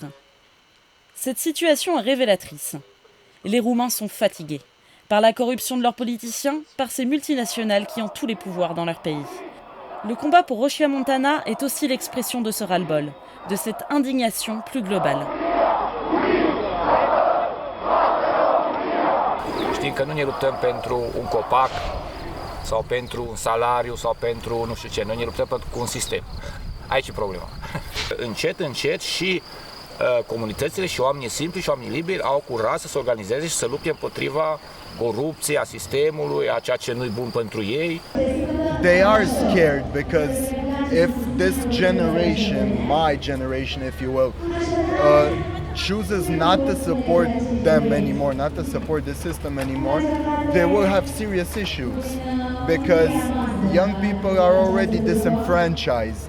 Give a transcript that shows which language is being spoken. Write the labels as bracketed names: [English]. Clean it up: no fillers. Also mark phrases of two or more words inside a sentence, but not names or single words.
[French] Cette situation est révélatrice. Les Roumains sont fatigués. Par la corruption de leurs politiciens, par ces multinationales qui ont tous les pouvoirs dans leur pays. Le combat pour Rosia Montana est aussi l'expression de ce ras-le-bol, de cette indignation plus globale. [Romanian] Știm că nu ne luptăm pentru un copac sau pentru un salariu sau pentru nu știu ce, noi ne luptăm cu un sistem. Aici e problema. Încet, încet și comunitățile și oamenii simpli și oamenii liberi au curaj să se organizeze și să lupte împotriva corupției, a sistemului, a ceea ce nu-i bun pentru ei. [English] They are scared because if this generation, my generation if you will, chooses not to support them anymore, not to support the system anymore, they will have serious issues because young people are already disenfranchised.